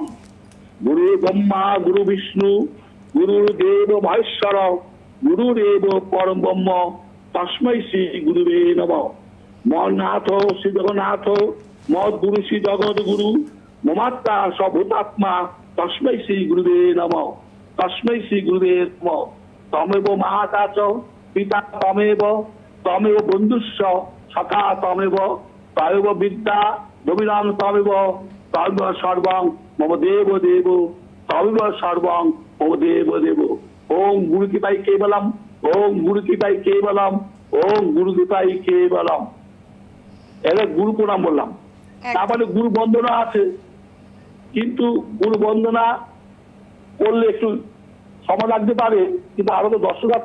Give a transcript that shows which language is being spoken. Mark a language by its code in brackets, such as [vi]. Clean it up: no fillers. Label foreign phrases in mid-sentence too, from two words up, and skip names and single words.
[sa] গুরু ব্রহ্মা গুরু বিষ্ণু গুরুদেব মহেশ্বর গুরুরেব পরম ব্রহ্ম তস্मै শ্রী গুরুবে নমঃ। মন্নাথ শ্রী জগন্নাথ মদ গুরু শ্রী জগৎ গুরু মমাত্মা সভূতাত্মা তস্मै শ্রী গুরুবে নমঃ। তস্मै শ্রী গুরুবে নমঃ। তমেব মাতা চ পিতা তমেব তমেব বন্ধুস্য সখা তমেব তমেব বিদ্যা রবিরাম তমেব তমেব সর্বং মম দেব দেব তমেব সর্বং মম দেব দেব। ওম গুরু কৃপাই কেবলম ওম গুরু কৃপাই কেবলম ওম গুরু কৃপাই কেবলম। [bn] এটা গুরু প্রণাম বললাম। তারপরে গুরু বন্দনা আছে, কিন্তু গুরু বন্দনা করলে একটু সময় লাগতে পারে, কিন্তু আরো তো দর্শক আছে